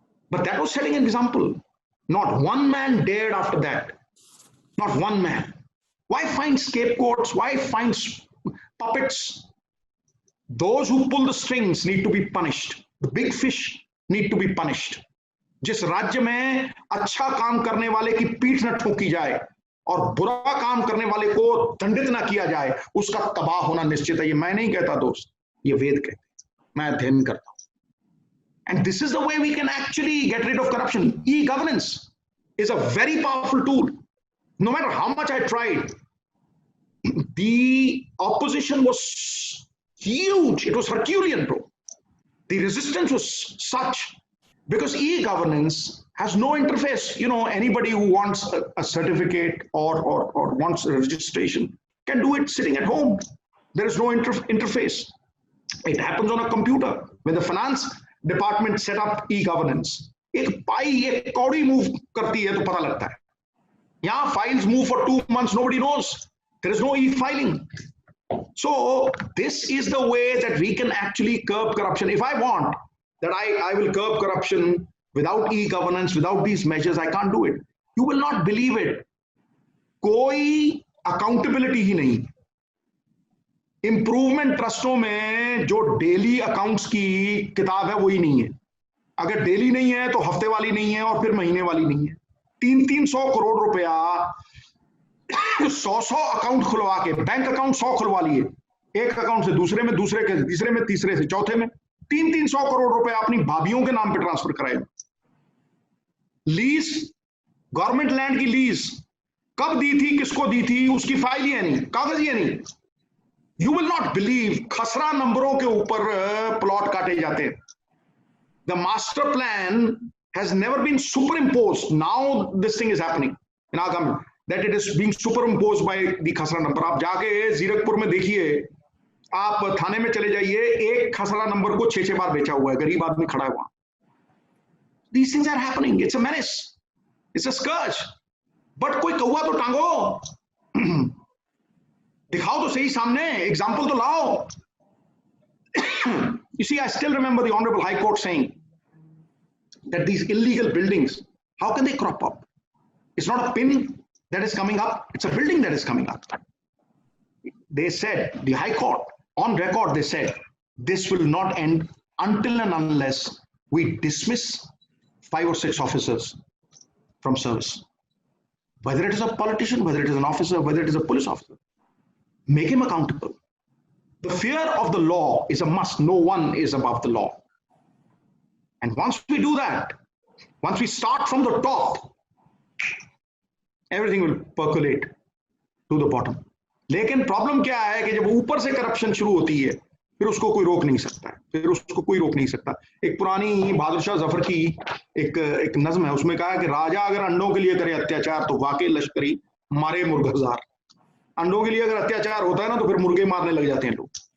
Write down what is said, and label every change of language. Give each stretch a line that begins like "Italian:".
English: But that was setting an example. Not one man dared after that. Not one man. Why find scapegoats? Why find puppets? Those who pull the strings need to be punished. The big fish need to be punished.
Hindi: जिस राज्य में अच्छा काम करने वाले की पीठ न ठोकी जाए और बुरा काम करने वाले को दंडित ना किया जाए, उसका तबाह होना निश्चित है. ये मैं नहीं कहता दोस्त, ये वेद कहते हैं, मैं अध्ययन करता हूं.
English: And this is the way we can actually get rid of corruption. E-governance is a very powerful tool. No matter how much I tried, the opposition was huge. It was Herculean, bro. The resistance was such because e-governance has no interface. You know, anybody who wants a certificate or wants a registration can do it sitting at home. There is no interface. It happens on a computer. When the finance department set up e-governance,
Hindi: एक पाई एक कौड़ी move करती है तो पता लगता है. यहाँ
English: files move for 2 months, nobody knows. There is no e-filing. So this is the way that we can actually curb corruption. If I want that I will curb corruption without e-governance, without these measures, I can't do it. You will not believe it.
Hindi: कोई accountability ही नहीं. Improvement ट्रस्टों में जो daily accounts की किताब है वही नहीं है. अगर डेली नहीं है तो हफ्ते वाली नहीं है और फिर महीने वाली नहीं है. 300 करोड़ रुपया 100 अकाउंट खुलवा के, बैंक अकाउंट 100 खुलवा लिए, एक अकाउंट से दूसरे में, दूसरे के तीसरे में, तीसरे से चौथे में 300 करोड़ रुपया अपनी भाभीियों के नाम पे ट्रांसफर कराए. लीज, गवर्नमेंट लैंड की लीज कब दी थी, किसको दी थी, उसकी फाइल ही है नहीं, कागज ही है नहीं.
English: You will not believe
Hindi: खसरा नंबरों के ऊपर प्लॉट काटे जाते हैं.
English: The master plan has never been superimposed. Now this thing is happening in our government, that it is being superimposed by the khasra number.
Hindi: आप जाके जीरकपुर में देखिए, आप थाने में चले जाइए, एक खसरा नंबर को 6 बार बेचा हुआ है, गरीब आदमी खड़ा है वहां.
English: These things are happening. It's a menace. It's a scourge. But
Hindi: कोई कौवा तो टांगो, दिखाओ तो सही सामने, एग्जाम्पल तो लाओ.
English: You see, I still remember the Honorable High Court saying that these illegal buildings, how can they crop up? It's not a pin that is coming up, it's a building that is coming up. They said, the High Court, on record, they said, this will not end until and unless we dismiss 5 or 6 officers from service. Whether it is a politician, whether it is an officer, whether it is a police officer. Make him accountable. The fear of the law is a must. No one is above the law. And once we do that, once we start from the top, everything will percolate to the bottom.
Hindi: लेकिन problem क्या है कि जब ऊपर से corruption शुरू होती है, फिर उसको कोई रोक नहीं सकता है, फिर उसको कोई रोक नहीं सकता. एक पुरानी बहादुर शाह जफर की एक नज्म है, उसमें कहा है कि राजा अगर अंडों के लिए करे अत्याचार तो वाकई लश्करी मारे मुर्ग हजार. अंडों के लिए अगर अत्याचार होता है ना तो फिर मुर्गे मारने लग जाते हैं लोग.